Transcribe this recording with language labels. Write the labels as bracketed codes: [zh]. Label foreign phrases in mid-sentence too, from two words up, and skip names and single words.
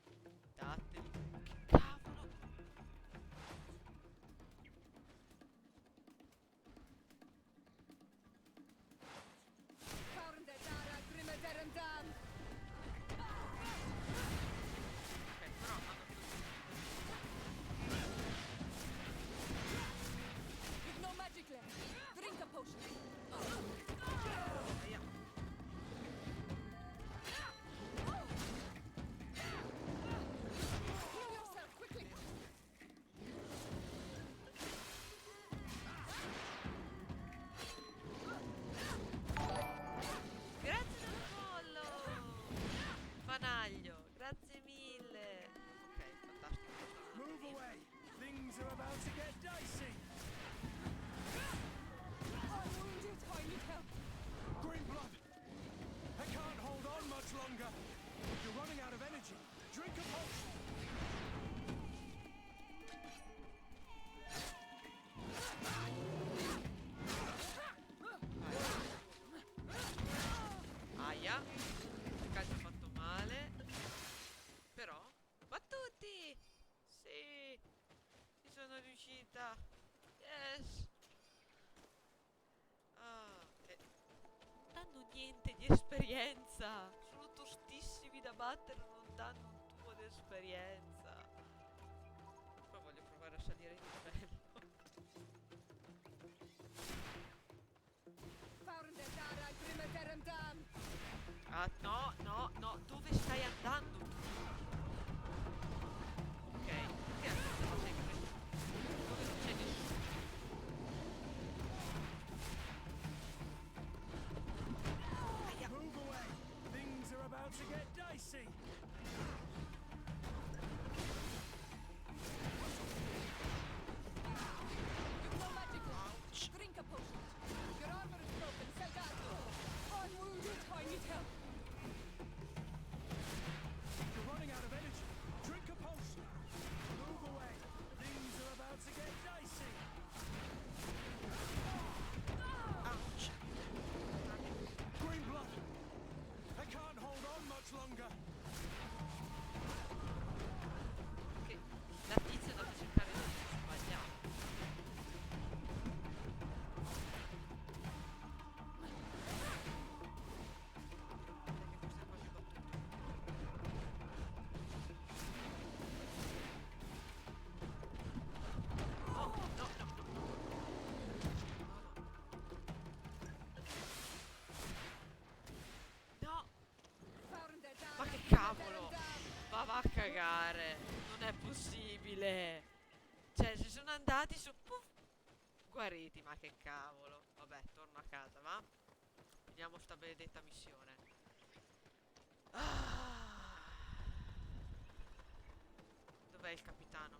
[it] Datteli. Che cavolo! [en] Found Dara Grimaterum Dam! [it] Ok, però hanno più... [en] With no magic left. Drink a potion. [it] Aia. [en] Heal yourself quickly. [it] Grazie del follow! Fanaglio, grazie mille! Ok, fantastico. [en] Move away! Things are about to get dicey! I'm wounded. I need help. Green blood! I can't hold on much longer! You're running out of energy! Drink a potion! [it] Aia, il calcio ha fatto male. Però, battuti! Sì, ci sono riuscita. [en] Yes. [it] Ah, che non danno niente di esperienza. Sono tostissimi da battere, non danno un tubo di esperienza. Poi voglio provare a salire di livello. Found Dara Grimaterum Dam! Ah, no, no, no, dove stai andando tu? Ok, che ma sei questo? Dove non c'è nessuno? Aia. [en] Move away! Things are about to get dicey! With no magic left. Drink a potion. Your armor is broken. Sell that. I'm wounded. I need help. You're running out of energy! Drink a potion! Move away! Things are about to get dicey! Ouch. Green blood! I can't hold on much longer! [it] Che la tizia deve cercare di sbagliare. No, no, no. No, [en] Found Dara [it] ma che [en] Grimaterum [it] cavolo! [en] Dam! [it] Ma va a cagare! Non è possibile! Cioè, si sono andati su... Puff, Guariti, ma che cavolo. Vabbè, torno a casa, va? Vediamo sta benedetta missione. Dov'è il capitano?